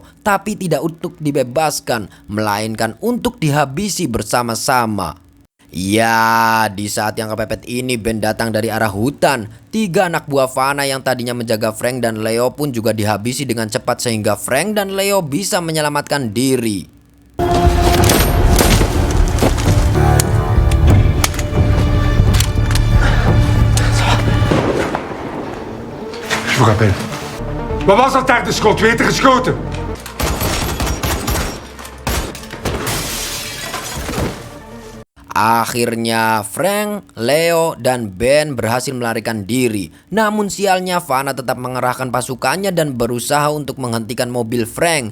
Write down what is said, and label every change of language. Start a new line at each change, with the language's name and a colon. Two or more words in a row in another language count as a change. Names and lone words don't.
Indonesian: Tapi tidak untuk dibebaskan, melainkan untuk dihabisi bersama-sama. Ya, di saat yang kepepet ini Ben datang dari arah hutan. 3 anak buah Vanna yang tadinya menjaga Frank dan Leo pun juga dihabisi dengan cepat sehingga Frank dan Leo bisa menyelamatkan diri.
French: Je vous rappelle.
Dutch: Wat was dat daar, de schot? Wie heeft er geschoten?
Indonesian: Akhirnya Frank, Leo, dan Ben berhasil melarikan diri. Namun sialnya Vanna tetap mengerahkan pasukannya dan berusaha untuk menghentikan mobil Frank.